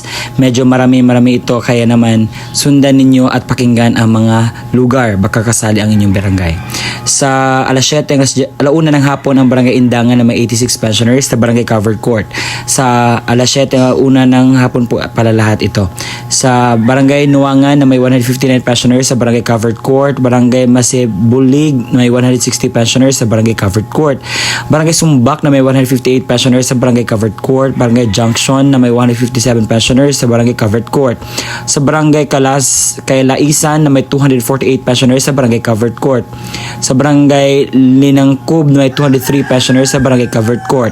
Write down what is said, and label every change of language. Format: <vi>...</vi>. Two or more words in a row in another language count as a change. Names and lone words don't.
<tl>Medyo marami ito, kaya naman sundan ninyo at pakinggan ang mga lugar baka kasali ang inyong barangay. Sa alas 7 alauna ng hapon ang Barangay Indangan na may 86 pensioners sa Barangay Covered Court. Sa alas 7 una ng hapon po pala lahat ito. Sa Barangay Nuangan na may 159 pensioners sa Barangay Covered Court, Barangay Masibulig na may 160 pensioners sa Barangay Covered Court, Barangay Sumbak na may 158 pensioners sa Barangay Covered Court, Barangay Junction na may 157 pensioners sa Barangay Covered Court, sa Barangay Kailaisan na may 248 pensioners sa Barangay Covered Court, sa Barangay Linangkub na may 203 pensioners sa Barangay Covered Court,</tl>